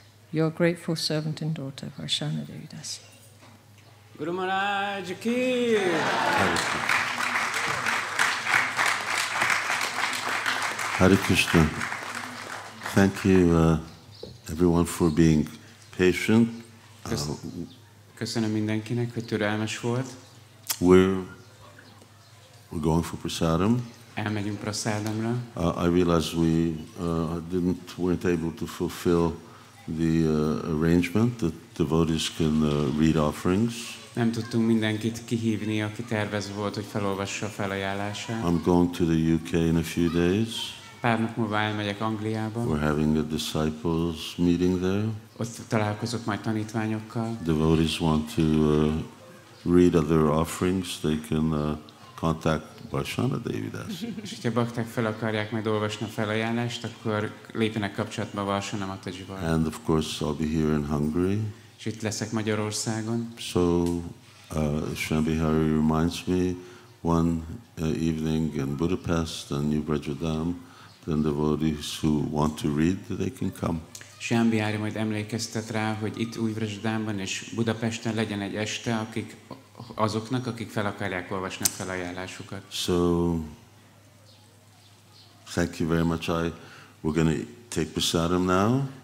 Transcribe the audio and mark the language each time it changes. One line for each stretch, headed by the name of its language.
English: Your grateful servant and daughter, Varshana Devi Dasi. Guru Maharaj ki! Hare Krishna. Thank you, everyone, for being patient.
Hungarian: Köszönöm mindenkinek, hogy türelmes volt.
English: We're going for prasadam.
Hungarian: Elmegyünk prasadamra.
English: I realize we weren't able to fulfill the arrangement that devotees can read offerings.
Hungarian: Nem tudtunk mindenkit kihívni, aki tervezve volt, hogy felolvassa a felajánlását.
English: I'm going to the UK in a few days.
Hungarian: Pár nap múlva elmegyek Angliába.
English: We're having a disciples meeting there.
Hungarian: Ott találkozok majd tanítványokkal.
English: Devotees want to read other offerings, they can contact Varshana Devi Dasi.
Hungarian: És ha bakták fel akarják majd olvasni a felajánlást, akkor lépjenek kapcsolatba Varsana Matajival.
English: And of course I'll be here in Hungary.
Hungarian: És itt leszek Magyarországon.
English: So Shambhari reminds me, one evening in Budapest and New Vraja-dhama, then devotees who want to read, they can come.
Hungarian: Shambiári majd emlékeztet rá, hogy itt Új-Vraja-dhamában és Budapesten legyen egy este, azoknak, akik fel akarják olvasni a felajánlásukat.
English: So, thank you very much. We're going to take prasadam now.